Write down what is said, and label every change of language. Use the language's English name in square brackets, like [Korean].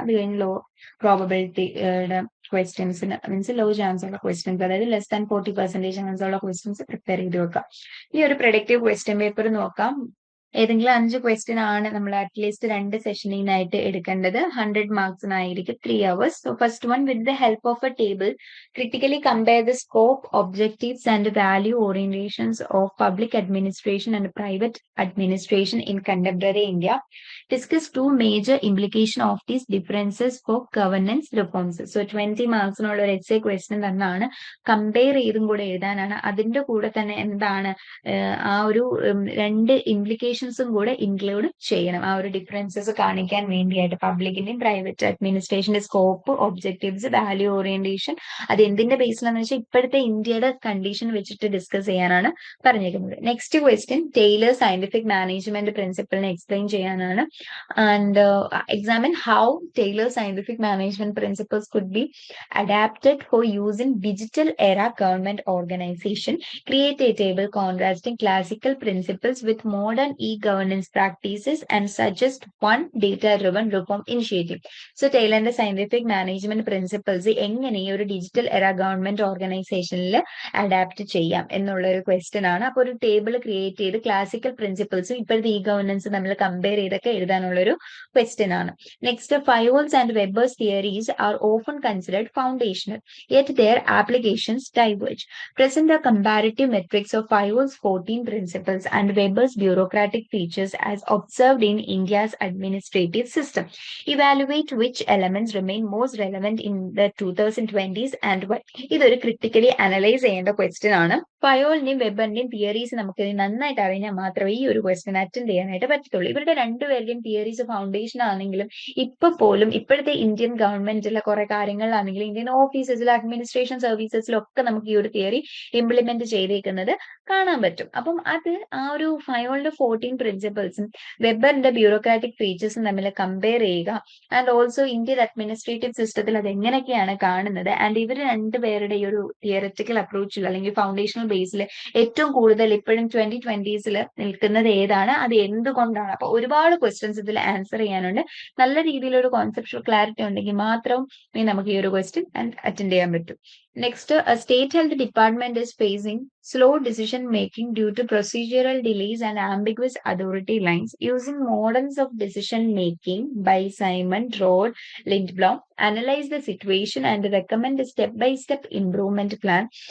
[Malayalam] അത് കഴിഞ്ഞ് law പ്രോബബിലിറ്റിയുടെ ക്വസ്റ്റ്യൻസിന് means law chance ഉള്ള ക്വസ്റ്റ്യൻസ്, അതായത് ലെസ് ദാൻ 40% ചാൻസ് ഉള്ള ക്വസ്റ്റ്യൻസ് പ്രിപ്പയർ ചെയ്ത് വെക്കാം. ഈ ഒരു പ്രൊഡക്റ്റീവ് ക്വസ്റ്റ്യൻ പേപ്പർ നോക്കാം. ഏതെങ്കിലും 5 ക്വസ്റ്റ്യൻ ആണ് നമ്മൾ അറ്റ്ലീസ്റ്റ് 2 സെഷനിനായിട്ട് എടുക്കേണ്ടത്. 100 മാർക്സിനായിരിക്കും 3 hours. [English] So first one, with the help of a table, critically compare the scope, objectives and value orientations of public administration and private administration in contemporary India. Discuss 2 major implications of these differences for governance reforms. [Malayalam] So 20 മാർക്സിനുള്ള ഒരു essay question തന്നെയാണ്. Compare ചെയ്തും കൂടെ എഴുതാനാണ്. അതിന്റെ കൂടെ തന്നെ എന്താണ് ആ ഒരു 2 ഇംപ്ലിക്കേഷൻസും കൂടെ ഇൻക്ലൂഡ് ചെയ്യണം. ആ ഒരു ഡിഫറൻസസ് കാണിക്കാൻ വേണ്ടിയായിട്ട് പബ്ലിക്കിന്റെയും private അഡ്മിനിസ്ട്രേഷന്റെ scope, objectives, value orientation, അത് എന്തിന്റെ ബേസിലാന്ന് വെച്ചാൽ ഇപ്പോഴത്തെ ഇന്ത്യയുടെ കണ്ടീഷൻ വെച്ചിട്ട് ഡിസ്കസ് ചെയ്യാനാണ് പറഞ്ഞിരിക്കുന്നത്. Next question, Taylor scientific management പ്രിൻസിപ്പിളിനെ explain ചെയ്യാനാണ്. [English] And examine how Taylor scientific management principles could be adapted for use in digital era government organisation. Create a table contrasting classical principles with modern e-governance practices and suggest one data-driven reform initiative. [Malayalam] So, ടൈലറിന്റെ scientific management principles എങ്ങനെ ഈ ഒരു digital എറ government ഓർഗനൈസേഷനിൽ adapt ചെയ്യാം എന്നുള്ള ഒരു question ആണ്. അപ്പൊ ഒരു ടേബിൾ ക്രിയേറ്റ് ചെയ്ത് ക്ലാസിക്കൽ പ്രിൻസിപ്പിൾസും ഇപ്പോഴത്തെ ഇ ഗവർണൻസ് തമ്മിൽ കമ്പയർ ചെയ്തൊക്കെ എഴുതാനുള്ള ഒരു ക്വസ്റ്റ്യൻ ആണ്. [English] Next, Fayol's and Weber's theories are often considered foundational, yet their applications diverge. Present a comparative matrix of Fayol's 14 principles and Weber's bureaucratic features as observed in India's administrative system. Evaluate which elements remain most relevant in the 2020s and why. [Malayalam] ഇതൊരു critically analyse ചെയ്യേണ്ട question ആണ്. ഫയോളിന്റെയും വെബറിന്റെയും theories നമുക്ക് നന്നായിട്ട് അറിഞ്ഞാൽ മാത്രമേ ഈ ഒരു question attend ചെയ്യാനായിട്ട് പറ്റത്തുള്ളൂ. ഇവരുടെ രണ്ടുപേരുടെയും തിയറീസ് ഫൗണ്ടേഷൻ ആണെങ്കിലും ഇപ്പൊ പോലും ഇപ്പോഴത്തെ ഇന്ത്യൻ ഗവൺമെന്റിലെ കുറെ കാര്യങ്ങളിലാണെങ്കിലും ഇന്ത്യൻ ഓഫീസസിലും അഡ്മിനിസ്ട്രേഷൻ സർവീസസിലും ഒക്കെ നമുക്ക് ഈ ഒരു തിയറി ഇംപ്ലിമെന്റ് ചെയ്തേക്കുന്നത് കാണാൻ പറ്റും. അപ്പം അത് ആ ഒരു ഫയോളിന്റെ 14 പ്രിൻസിപ്പിൾസും വെബറിന്റെ ബ്യൂറോക്രാറ്റിക് ഫീച്ചേഴ്സും തമ്മിൽ കമ്പയർ ചെയ്യുക. ആൻഡ് ഓൾസോ ഇന്ത്യൻ അഡ്മിനിസ്ട്രേറ്റീവ് സിസ്റ്റത്തിൽ അത് എങ്ങനെയൊക്കെയാണ് കാണുന്നത്, ആൻഡ് ഇവർ രണ്ടുപേരുടെ ഈ ഒരു തിയററ്റിക്കൽ അപ്രോച്ചിൽ അല്ലെങ്കിൽ ഫൗണ്ടേഷണൽ ബേസിൽ ഏറ്റവും കൂടുതൽ ഇപ്പോഴും 2020s നിൽക്കുന്നത് ഏതാണ്, അത് എന്തുകൊണ്ടാണ്. അപ്പൊ ഒരുപാട് ക്വസ്റ്റ്യൻസ് ഇതിൽ ആൻസർ ചെയ്യാനുണ്ട്. നല്ല രീതിയിലൊരു കോൺസെപ്റ്റുവൽ ക്ലാരിറ്റി ഉണ്ടെങ്കിൽ മാത്രം നമുക്ക് ഈ ഒരു ക്വസ്റ്റ്യൻ അറ്റൻഡ് ചെയ്യാൻ പറ്റും. [English] Next, a state health department is facing slow decision making due to procedural delays and ambiguous authority lines. Using models of decision making by Simon, Rodd, Lindblom, analyze the situation and recommend a step-by-step improvement plan.